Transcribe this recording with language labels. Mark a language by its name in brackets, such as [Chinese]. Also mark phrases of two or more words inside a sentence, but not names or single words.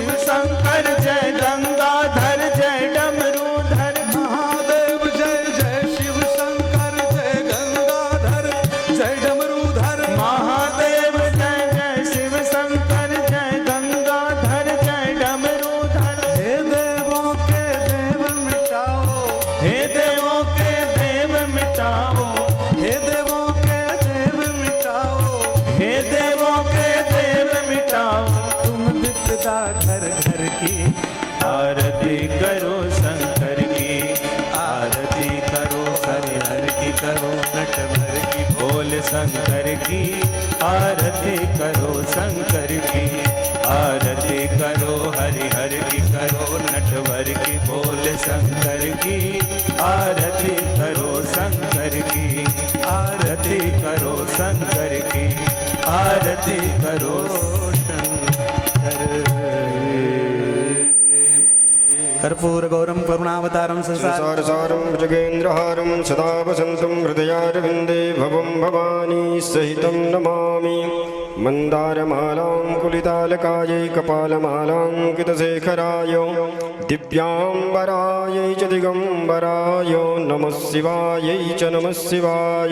[Hindi] शंकर जय गंगाधर जय डमरूधर, महादेव जय जय शिव शंकर जय गंगाधर जय डमरूधर, महादेव जय जय शिव शंकर जय गंगाधर जय डमरूधर, हे देवों के देव मिटाओ, हे देवों के देव मिटाओ, हे देवों के देव मिटाओ, हे देवों के देव मिटाओ, तुम विपदा घर घर की आरती करो शंकर की, आरती करो हरि हर की, करो नटवर की, बोल शंकर की, आरती करो शंकर की, आरती करो हरि हर की, करो नटवर की, बोल शंकर की, आरती करो शंकर की, आरती करो शंकर की, आरती करो [Sanskrit] कर्पूर गौरम करुणावतारम संसार संसारसारं भुजगेन्द्रहारं सदा वसन्तं हृदयारविन्दे भवं भवानी सहितं नमामि। मन्दारमालां कुलितालकायै कपालमालाङ्कितशेखराय दिव्याम्बरायै च दिगम्बराय नमः शिवायै च नमः शिवाय।